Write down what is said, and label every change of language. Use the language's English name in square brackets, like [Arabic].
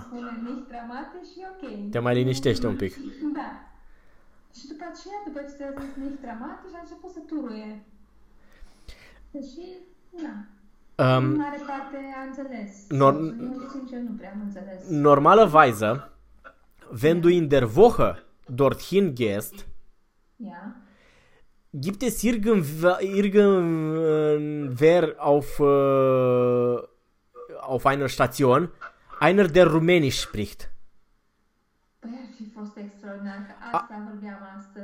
[Romanian] spune nici dramatici, e Te ok. mai liniștește un pic. Da. Și după aceea, după ce ți-a zis nici dramatici, a început să turuie. Deși, na. În mare parte a înțeles sensul. Eu, sincer, nu prea am înțeles. [German] Normală weise, wenn du Ia. in der Woche dorthin gehst, Ja. gibt es irgendwer auf einer Station, einer, der Rumänisch spricht. [Romanian] Păi ar fi fost extraordinar că asta vorbeam astăzi.